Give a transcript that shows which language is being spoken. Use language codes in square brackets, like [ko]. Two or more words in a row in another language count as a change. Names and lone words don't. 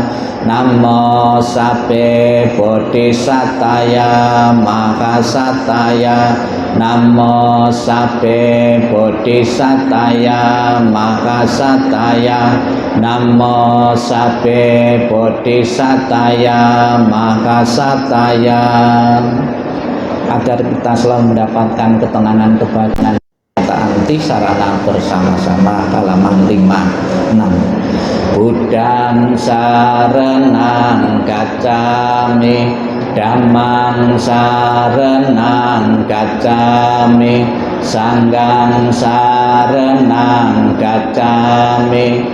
[pi] Namo sabbe bodhisataya mahasataya. Namo sabbe bodhisataya mahasataya. Namo sabbe bodhisataya mahasataya. [id] Agar kita selalu mendapatkan ketenangan, kebahagiaan, anti sarana bersama-sama. Halaman 5-6. [pi] Buddhang saranang gacchami, dhammang saranang gacchami, sanghang saranang gacchami.